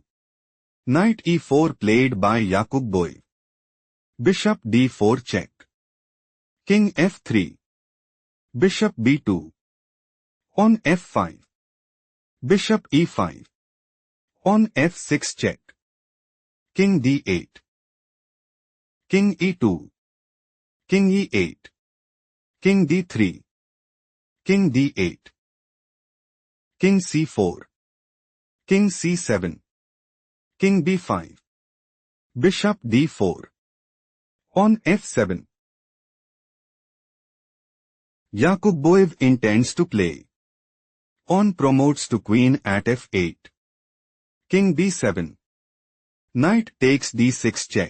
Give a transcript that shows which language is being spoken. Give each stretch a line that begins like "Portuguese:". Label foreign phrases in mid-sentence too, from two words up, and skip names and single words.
English: Knight e4 played by Yakubboev. Bishop d4 check. King f3. Bishop b2. On f5. Bishop e5. On f6 check. King d8. King e2. King e8. King d3. King d8. King c4. King c7. King b5. Bishop d4. On f7. Yakubboev intends to play. On promotes to queen at f8. King b7. Knight takes d6 check.